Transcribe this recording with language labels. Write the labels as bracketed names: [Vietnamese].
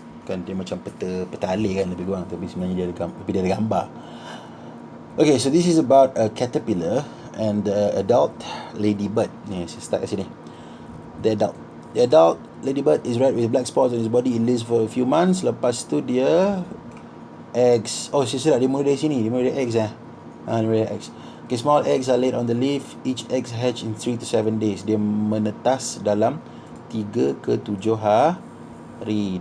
[Malay] Kan dia macam peta alir kan lebih kurang, tapi sebenarnya dia ada gambar. [English] Okay, so this is about a caterpillar and adult ladybird. [Malay] Ni, saya start kat sini. [English] The adult ladybird is red with black spots on his body. It lives for a few months. [Malay] Lepas tu dia eggs. Oh, saya silap. Dia mula dari sini. Dia mula dari eggs dia mula dari eggs. [English] Okay, small eggs are laid on the leaf. Each egg hatch in 3 to 7 days. [Malay] Dia menetas dalam 3 ke 7 hari.